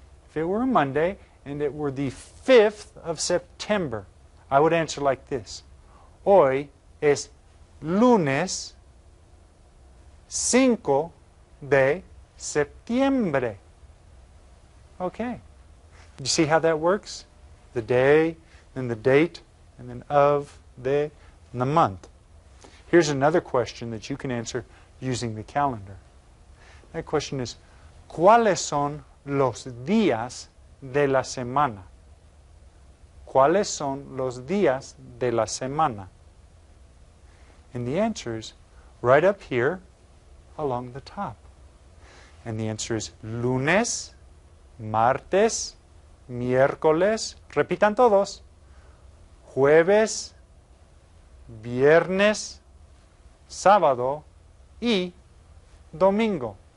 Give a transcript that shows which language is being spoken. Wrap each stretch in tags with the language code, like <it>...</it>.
<en>If it were a Monday and it were the 5th of September, I would answer like this.</en> <es>Hoy es lunes 5 de septiembre.</es> <en>Okay. You see how that works? The day, then the date, and then of, de, and the month. Here's another question that you can answer using the calendar. That question is,</en> <es>¿cuáles son los días de la semana?</es> <en>¿Cuáles son los días de la semana? And the answer is right up here along the top. And the answer is</en> <es>lunes, martes, miércoles, repitan todos, jueves, viernes, sábado y domingo.</es>